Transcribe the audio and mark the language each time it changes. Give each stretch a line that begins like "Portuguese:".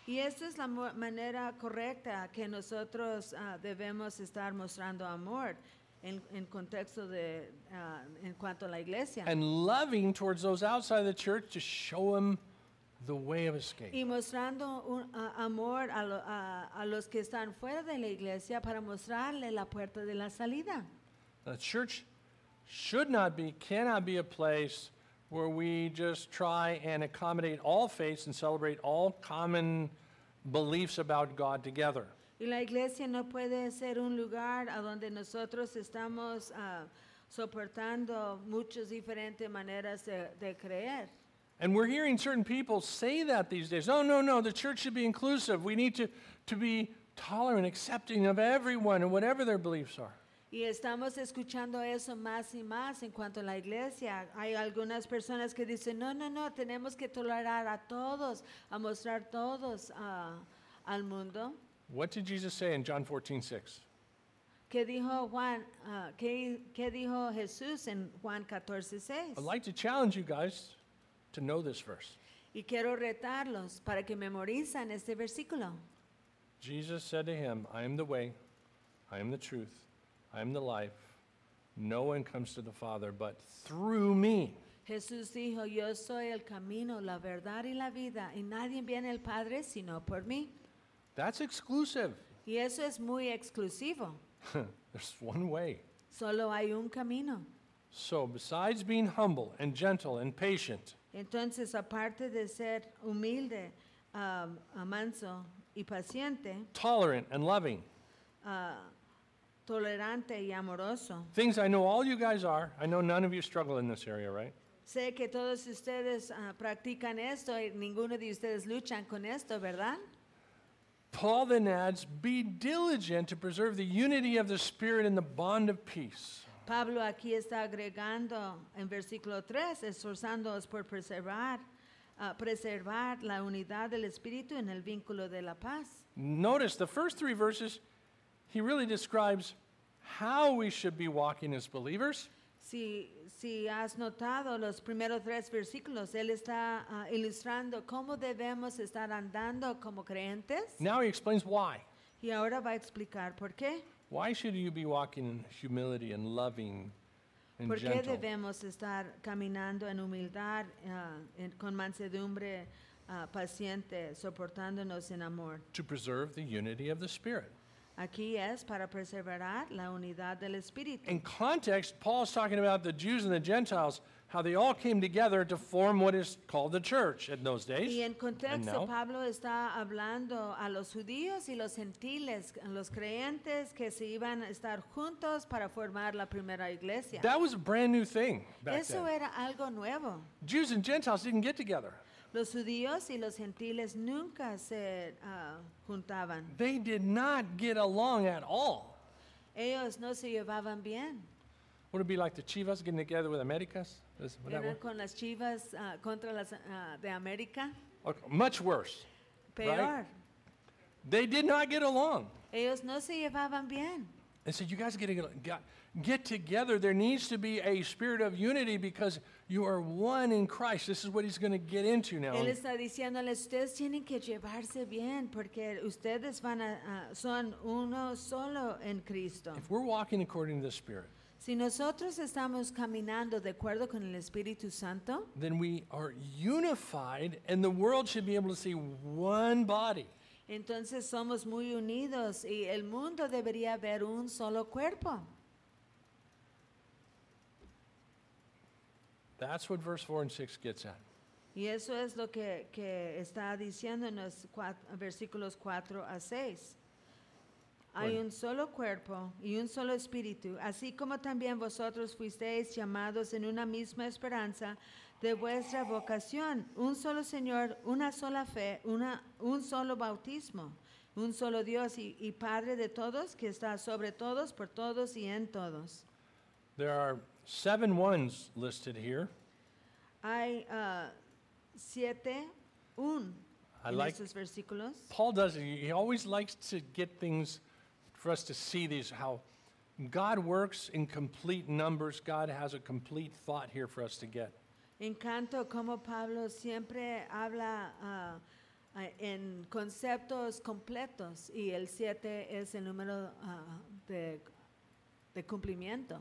Spanish: Y esta es la manera correcta que nosotros debemos estar mostrando amor en contexto de en cuanto a la iglesia.
English: And loving towards those outside the church to show them the way of escape.
Spanish: Y mostrando amor a los que están fuera de la iglesia para mostrarle la puerta de la salida.
English: The church should not be, cannot be a place where we just try and accommodate all faiths and celebrate all common beliefs about God together.
Spanish: Y la iglesia no puede ser un lugar a donde nosotros estamos soportando muchas diferentes maneras de creer.
English: And we're hearing certain people say that these days. Oh, no, the church should be inclusive. We need to be tolerant, accepting of everyone and whatever their beliefs are.
Spanish: Y estamos escuchando eso más y más en cuanto a la iglesia. Hay algunas personas que dicen, no, tenemos que tolerar a todos, a mostrar todos al mundo.
English: What did Jesus say in John 14:6?
Spanish: ¿Qué dijo Juan? ¿Qué dijo Jesús en Juan 14:6?
English: I'd like to challenge you guys to know this verse.
Spanish: Y quiero retarlos para que memorizan este versículo.
English: Jesus said to him, I am the way, I am the truth, I am the life. No one comes to the Father but through me.
Spanish: Jesús dijo, yo soy el camino, la verdad y la vida, y nadie viene al Padre sino por mí.
English: That's exclusive.
Spanish: Y eso es muy exclusivo.
English: There's one way.
Spanish: Solo hay un camino.
English: So besides being humble and gentle and patient,
Spanish: entonces aparte de ser humilde, manso y paciente,
English: tolerant and loving,
Spanish: tolerante y amoroso,
English: things I know all you guys are. I know none of you struggle in this area, right?
Spanish: Sé que todos ustedes practican esto y ninguno de ustedes luchan con esto, ¿verdad?
English: Paul then adds, be diligent to preserve the unity of the Spirit and the bond of peace.
Spanish: Pablo aquí está agregando en versículo 3, esforzándoos por preservar la unidad del Espíritu en el vínculo de la paz.
English: Notice the first three verses, he really describes how we should be walking as believers.
Spanish: Si has notado los primeros tres versículos, él está ilustrando cómo debemos estar andando como creyentes.
English: Now he explains why.
Spanish: Y ahora va a explicar por qué.
English: Why should you be walking in humility and loving and gentle?
Spanish: ¿Por qué debemos estar caminando en humildad, con mansedumbre, paciente, soportándonos en amor?
English: To preserve the unity of the Spirit.
Spanish: Aquí es para preservar la unidad del Espíritu.
English: In context, Paul is talking about the Jews and the Gentiles, how they all came together to form what is called the church in those days.
Spanish: Y en contexto, Pablo está hablando a los judíos y los gentiles, los creyentes que se iban a estar juntos para formar la primera iglesia.
English: That was a brand new thing back then.
Spanish: Eso era algo nuevo.
English: Jews and Gentiles didn't get together.
Spanish: Los judíos y los gentiles nunca se juntaban.
English: They did not get along at all.
Spanish: Ellos no se llevaban bien.
English: Would it be like the Chivas getting together with Americas?
Spanish: Con las Chivas contra las de América.
English: Okay, much worse.
Spanish: Peor.
English: Right? They did not get along.
Spanish: Ellos no se llevaban bien.
English: And so you guys get together. There needs to be a spirit of unity because you are one in Christ. This is what he's going to get into now.
Spanish: Él está diciéndoles, ustedes tienen que llevarse bien porque ustedes van a son uno solo en Cristo.
English: If we're walking according to the Spirit,
Spanish: si nosotros estamos caminando de acuerdo con el Espíritu Santo,
English: then we are unified and the world should be able to see one body.
Spanish: Entonces somos muy unidos y el mundo debería ver un solo cuerpo.
English: That's what verse 4 and 6 gets at.
Spanish: Y eso es lo que está diciendo en los versículos 4 a 6. Hay un solo cuerpo y un solo espíritu, así como también vosotros fuisteis llamados en una misma esperanza de vuestra vocación, un solo Señor, una sola fe, un solo bautismo, un solo Dios y Padre de todos, que está sobre todos, por todos y en todos.
English: There are seven ones listed here.
Spanish: Hay siete un en estos versículos.
English: Paul does it. He always likes to get things for us to see these, how God works in complete numbers. God has a complete thought here for us to get.
Spanish: Encanto como Pablo siempre habla en conceptos completos y el siete es el número de cumplimiento.